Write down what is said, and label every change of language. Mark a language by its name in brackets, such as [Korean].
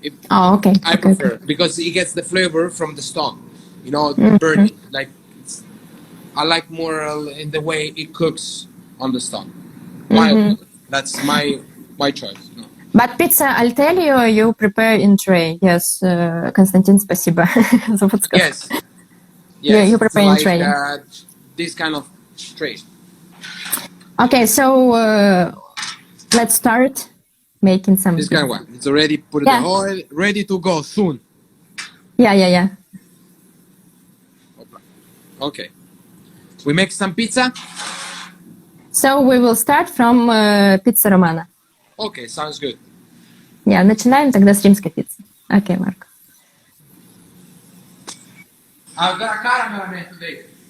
[English] Okay. I prefer because it gets the flavor from the stone, burning. Like I like more in the way it cooks on the stone. That's my choice. But pizza, I'll tell you prepare in tray. Yes, [Russian] Konstantin, спасибо за подсказку. [English] Yes. You prepare in tray. This kind of tray. Okay, so let's start making some. This kind of one. It's already put in the oil, ready to go soon. Yeah. Okay. We make some pizza. So we will start from pizza romana. Okay, sounds good. [Russian] Начинаем тогда с римской пиццы. [English] Okay, Marco. I've got a caramel man today.